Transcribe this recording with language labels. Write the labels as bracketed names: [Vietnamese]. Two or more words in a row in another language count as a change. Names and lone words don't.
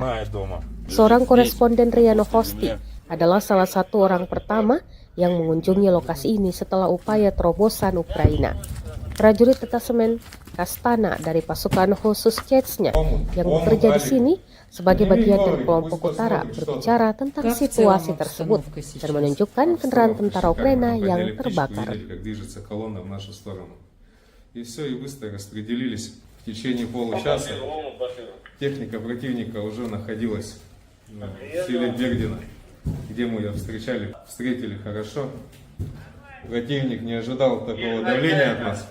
[Indonesian] Seorang koresponden RIA Novosti adalah salah satu orang pertama yang mengunjungi lokasi ini setelah upaya terobosan Ukraina. Prajurit detasemen Kastana dari pasukan khusus Chechnya yang bekerja di sini sebagai bagian dari kelompok utara berbicara tentang situasi tersebut dan menunjukkan kendaraan tentara Ukraina yang terbakar. [Russian] И все, и быстро распределились. В течение получаса техника противника уже находилась в селе Бердина, где мы ее встречали. Встретили хорошо. Противник не ожидал такого давления от нас.